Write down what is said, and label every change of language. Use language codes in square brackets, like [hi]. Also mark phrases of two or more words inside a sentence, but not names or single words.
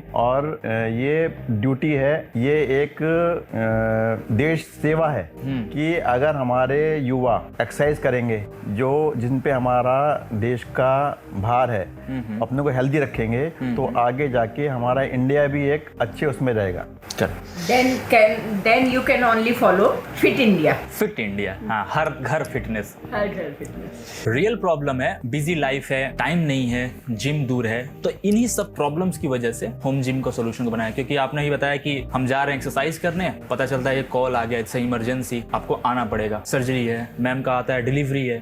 [hi] और ये ड्यूटी है, ये एक देश सेवा है कि अगर हमारे युवा एक्सरसाइज करेंगे, जो जिन पे हमारा देश का भार है, अपने को हेल्दी रखेंगे, तो आगे जाके हमारा इंडिया भी एक अच्छे उसमें रहेगा। [en] Then you can only follow Fit India. [hi] Fit India, हाँ, हर घर फिटनेस। हर घर फिटनेस। [en] real problem [hi] है, [en] busy life [hi] है, टाइम नहीं है, जिम दूर है, तो इन्हीं सब प्रॉब्लम्स की वजह से [en] home gym [hi] का सोल्यूशन को बनाया। क्योंकि आपने ही बताया कि हम जा रहे हैं एक्सरसाइज करने, पता चलता है ये कॉल आ गया, [en] it's emergency, [hi] आपको आना पड़ेगा, सर्जरी है, मैम का आता है, डिलीवरी है।